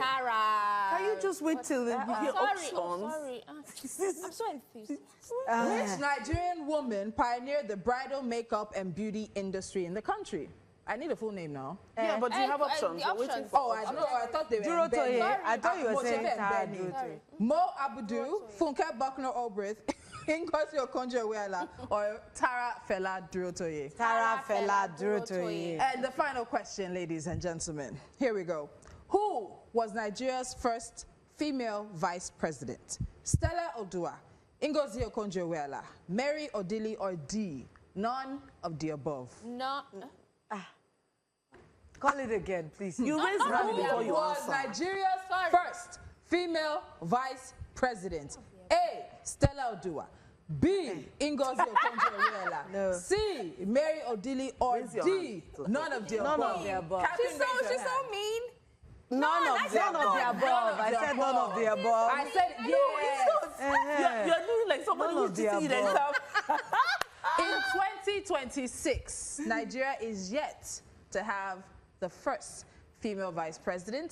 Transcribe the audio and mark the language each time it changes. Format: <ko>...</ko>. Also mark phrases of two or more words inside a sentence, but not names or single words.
<en>Can you just wait till we hear options? Sorry. I'm so enthusiastic. Which Nigerian woman pioneered the bridal makeup and beauty industry in the country? I need a full name now. Yeah, but you have options. The We're waiting options. for I thought they were Duro embedded. Toye. I thought you were saying Tara Benny. Duro Toye. Mo Abudu, Funke Buckner Obrith, Ngozi Okonjo-Iweala, or Tara Fela Duro Toye? Tara Fela Duro Toye. And the final question, ladies and gentlemen. Here we go. Who was Nigeria's first female vice president? Stella Odua, Ngozi Okonjo-Iweala, Mary Odili, or D? None of the above. No. Call it again, please. You raised your hand before Who you was answer. Nigeria's first female vice president? A. Stella Odua. B. Ngozi Okonjo-Iweala. No. C. Mary Odili, or Raise your D? hand. None of the None above. of the above. Catherine, She's raise your so hand. mean. None of the above. I said none of the above. I said yes. You're doing like somebody None who's of the cheating above. themselves. In 2026, Nigeria is yet to have the first female vice president.</en>